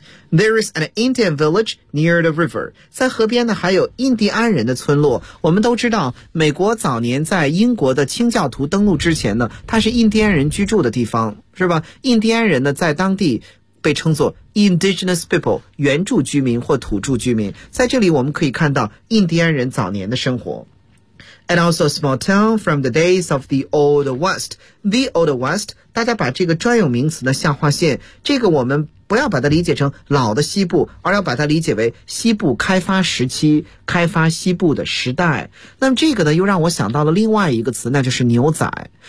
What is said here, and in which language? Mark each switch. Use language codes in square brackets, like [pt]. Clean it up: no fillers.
[en] There is an Indian village near the river. [zh] 在河边呢，还有印第安人的村落。我们都知道，美国早年在英国的清教徒登陆之前呢，它是印第安人居住的地方，是吧？印第安人呢，在当地被称作 indigenous people， 原住居民或土著居民。在这里我们可以看到印第安人早年的生活。 [en] And also a small town from the days of the Old West. [zh] The Old West， 大家把这个专有名词的下划线，这个我们不要把它理解成老的西部，而要把它理解为西部开发时期，开发西部的时代。那么这个呢，又让我想到了另外一个词，那就是牛仔。